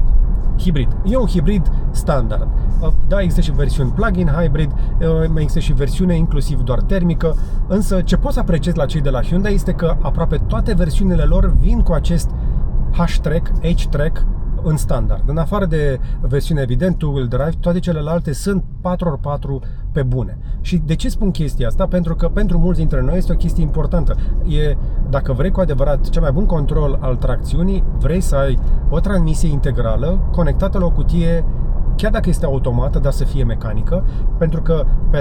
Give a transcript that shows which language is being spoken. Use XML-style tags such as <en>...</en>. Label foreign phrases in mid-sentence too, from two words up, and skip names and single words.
<ro>Hibrid. E un hibrid standard. Da, există și versiuni</ro> <en>plug-in hybrid,</en> <ro>mai există și versiune inclusiv doar termică, însă ce pot să apreciez la cei de la Hyundai este că aproape toate versiunile lor vin cu acest H-Track în standard. În afară de versiune evident</ro> <en>two-wheel drive,</en> <ro>toate celelalte sunt 4x4 pe bune. Și de ce spun chestia asta? Pentru că pentru mulți dintre noi este o chestie importantă. Dacă vrei cu adevărat cel mai bun control al tracțiunii, vrei să ai o transmisie integrală conectată la o cutie, chiar dacă este automată, dar să fie mecanică, pentru că pe</ro>